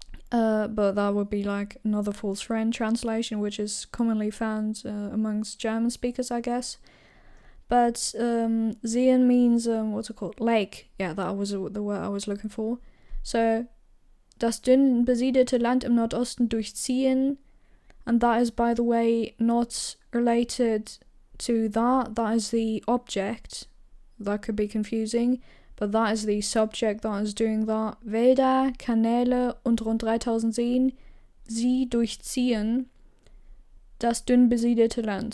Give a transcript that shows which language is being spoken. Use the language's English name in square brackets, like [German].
[English] But that would be like another false friend translation, which is commonly found amongst German speakers, I guess. But Seen means, what's it called? Lake. Yeah, that was the word I was looking for. [German] So, das dünn besiedelte Land im Nordosten durchziehen. [English] And that is, by the way, not related to that. That is the object. That could be confusing. But that is the subject that is doing that. [German] Wälder, Kanäle und rund 3000 Seen, sie durchziehen das dünn besiedelte Land.